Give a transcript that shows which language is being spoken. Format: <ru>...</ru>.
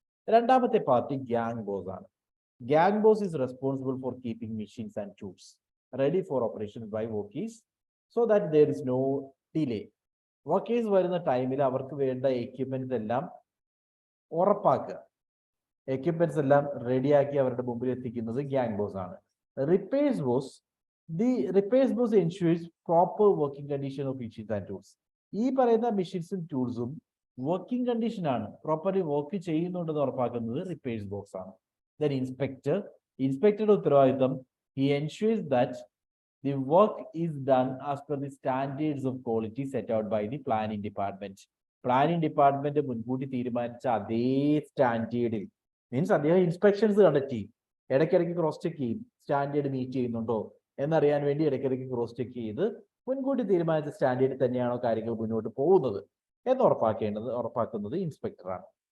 <ml>രണ്ടാമത്തെ party gang boss ആണ്.</ml> <en>Gang boss is responsible for keeping machines and tools ready for operation by workers so that there is no delay.</en> <ml>Workers വരുന്ന ടൈമിൽ അവർക്ക് വേണ്ട equipments എല്ലാം ഉറപ്പാക്കുക, equipments എല്ലാം റെഡിയാക്കി അവരുടെ മുമ്പിൽ എത്തിക്കുന്നത് ഗ്യാങ് ബോസ് ആണ്.</ml> <en>Repairs boss, the repairs boss ensures proper working condition of machines and tools.</en> <ml>ഈ പറയുന്ന മെഷീൻസും ടൂൾസും വർക്കിംഗ് കണ്ടീഷൻ ആണ്, പ്രോപ്പർലി വർക്ക് ചെയ്യുന്നുണ്ടെന്ന് ഉറപ്പാക്കുന്നത് റിപ്പയേഴ്സ് ബോക്സ് ആണ്.</ml> <en>then</en> <ml>ഇൻസ്പെക്ടറുടെ ഉത്തരവാദിത്തം,</ml> <en>he ensures that the work is done as per the standards of quality set out by the planning department.</en> <ml>Planning department മുൻകൂട്ടി തീരുമാനിച്ച അതേ സ്റ്റാൻഡേർഡിൽ, മീൻസ് അദ്ദേഹം ഇൻസ്പെക്ഷൻസ് കണ്ടക്ട് ചെയ്യും, ഇടയ്ക്കിടയ്ക്ക് ക്രോസ് ചെക്ക് ചെയ്യും, സ്റ്റാൻഡേർഡ് മീറ്റ് ചെയ്യുന്നുണ്ടോ എന്നറിയാൻ വേണ്ടി ഇടയ്ക്കിടയ്ക്ക് ക്രോസ് ചെക്ക് ചെയ്ത് മുൻകൂട്ടി തീരുമാനിച്ച സ്റ്റാൻഡേർഡിൽ തന്നെയാണോ കാര്യങ്ങൾ മുന്നോട്ട് പോകുന്നത് എന്ന് ഉറപ്പാക്കുന്നത് ഇൻസ്പെക്ടറാണ്.</ml>